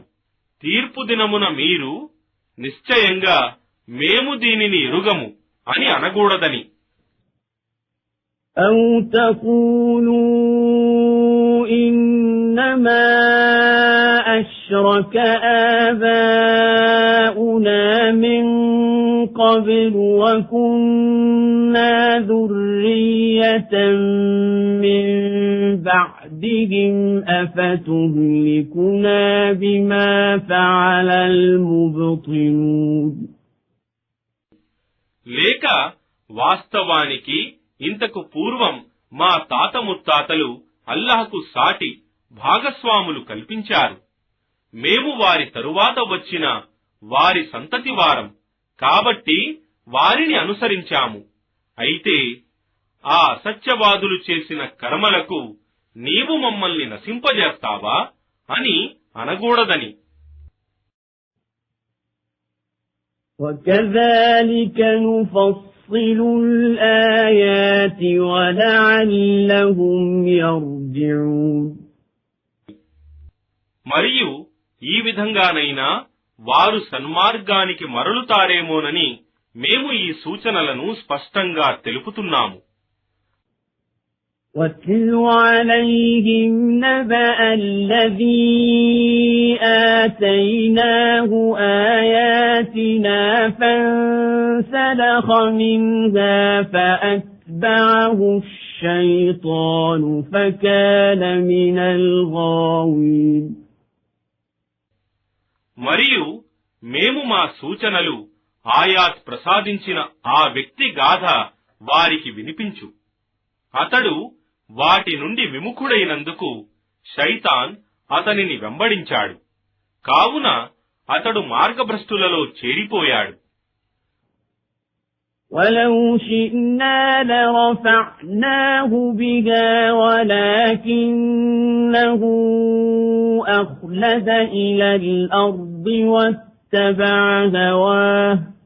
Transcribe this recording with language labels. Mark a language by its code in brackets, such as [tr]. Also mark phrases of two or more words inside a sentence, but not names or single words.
[te] తీర్పు దినమున మీరు నిశ్చయంగా మేము దీనిని ఎరుగము అని అనకూడదని. [ar] أَوْ تَقُولُوا إِنَّمَا أَشْرَكَ آبَاؤُنَا مِنْ قَبْلُ وَكُنَّا ذُرِّيَّةً مِنْ بَعْدِهِمْ أَفَتُهْلِكُنَا بِمَا فَعَلَ الْمُبْطِلُونَ. [te] లేక వాస్తవానికి ఇంతకు పూర్వం మా తాత ముత్తాతలు అల్లాహకు సాటి భాగస్వాములు కల్పించారు. మేము వారి తరువాత వచ్చిన వారి సంతతి వారం కాబట్టి వారిని అనుసరించాము. అయితే ఆ అసత్యవాదులు చేసిన కర్మలకు నీవు మమ్మల్ని నశింపజేస్తావా అని అనకూడదని. [ar] وَكَذَلِكَ نُفَصِّلُ الْآيَاتِ وَلَعَلَّهُمْ يَرْجِعُونَ. [te] మరియు ఈ విధంగానైనా వారు సన్మార్గానికి మరలుతారేమోనని మేము ఈ సూచనలను స్పష్టంగా తెలుపుతున్నాము. [ar] وَاتْلُ عَلَيْهِمْ نَبَأَ الَّذِي آتَيْنَاهُ آيَاتِنَا فَانسَلَخَ مِنْهَا فَأَتْبَعَهُ الشَّيْطَانُ فَكَانَ مِنَ الْغَاوِينَ. [te] మరియు మేము మా సూచనలు ఆయాత్ ప్రసాదించిన ఆ వ్యక్తి గాథ వారికి వినిపించు. అతడు వాటి నుండి విముఖుడైనందుకు శైతాన్ అతనిని వెంబడించాడు. కావున అతడు మార్గభ్రష్టులలో చేరిపోయాడు. [ar] وَلَوْ شِئْنَا لَرَفَعْنَاهُ بِهَا وَلَكِنَّهُ أَخْلَدَ إِلَى الْأَرْضِ وَاتَّبَعَ هَوَاهُ